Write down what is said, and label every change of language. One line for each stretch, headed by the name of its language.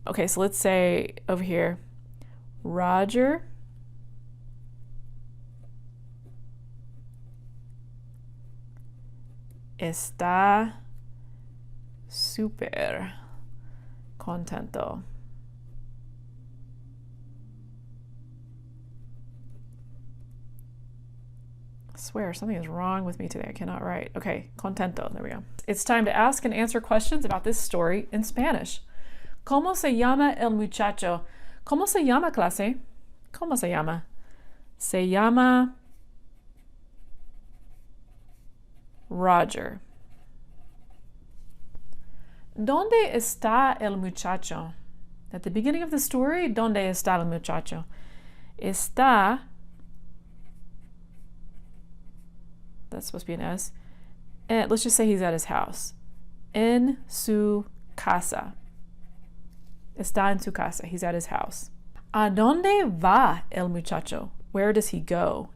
English: Okay, so let's say over here,
Spanish: Roger está súper contento.
English: I swear something is wrong with me today. I cannot write. Okay, contento. There we go. It's time to ask and answer questions about this story in Spanish.
Spanish: ¿Cómo se llama el muchacho? ¿Cómo se llama, clase? ¿Cómo se llama? Se llama Roger. ¿Dónde está el muchacho?
English: At the beginning of the story,
Spanish: ¿dónde está el muchacho? Está,
English: that's supposed to be an S, and let's just say he's at his house.
Spanish: En su casa. Está en su casa.
English: He's at his house.
Spanish: ¿A dónde va el muchacho?
English: Where does he go?